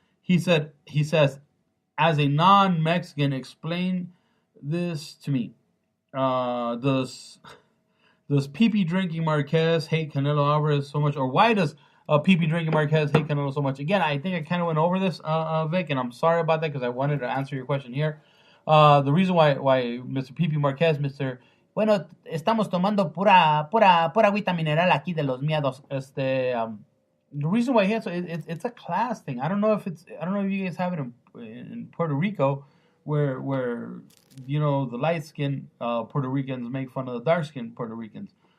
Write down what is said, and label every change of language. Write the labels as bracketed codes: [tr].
[en] He says, as a non-Mexican, explain this to me. Does Pee Drinking Marquez hate Canelo Alvarez so much, or why does Pee Drinking Marquez hate Canelo so much? Again, I think I kind of went over this, Vic, and I'm sorry about that because I wanted to answer your question here. The reason why Mr. Pee Marquez, Mr. [es] Bueno, estamos tomando pura agüita mineral aquí de los miados. [en] The reason why he has it's a class thing. I don't know if you guys have it in Puerto Rico, where the light skinned Puerto Ricans make fun of the dark skinned Puerto Ricans.